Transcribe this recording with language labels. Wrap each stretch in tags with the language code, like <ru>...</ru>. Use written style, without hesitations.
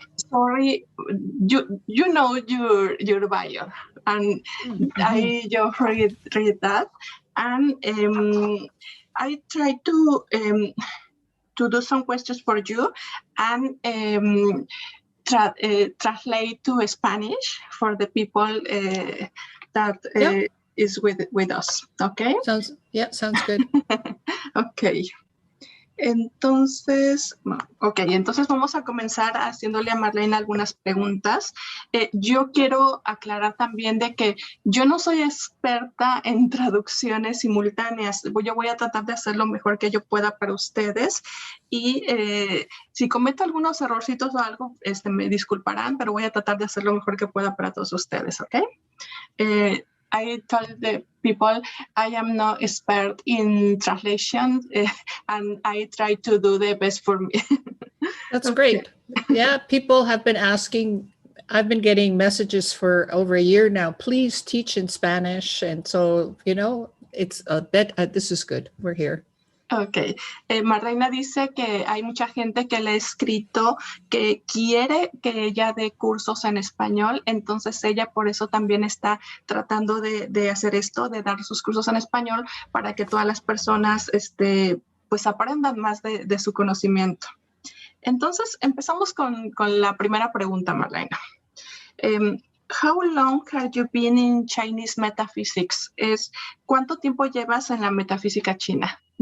<en>Sorry, you know your bio, and I just read that, and I try to do some questions for you and translate to Spanish for the people that is with us. Okay. Sounds good. Okay.</en> <es>Entonces vamos a comenzar haciéndole a Marlyna algunas preguntas. Yo quiero aclarar también de que yo no soy experta en traducciones simultáneas. Yo voy a tratar de hacer lo mejor que yo pueda para ustedes y si cometo algunos errorcitos o algo, me disculparán, pero voy a tratar de hacer lo mejor que pueda para todos ustedes, ¿ok?</es> <en>I told the people I am not expert in translation and I try to do the best for me. That's great. Yeah, people have been asking, I've been getting messages for over a year now, please teach in Spanish. And so, it's a bit, this is good. We're here. Ok.</en> <es>Marlyna dice que hay mucha gente que le ha escrito que quiere que ella dé cursos en español, entonces ella por eso también está tratando de hacer esto, de dar sus cursos en español para que todas las personas pues aprendan más de su conocimiento. Entonces empezamos con la primera pregunta, Marlyna.</es> <en>How long have you been in Chinese metaphysics?</en> <es>¿Cuánto tiempo llevas en la metafísica china?</es>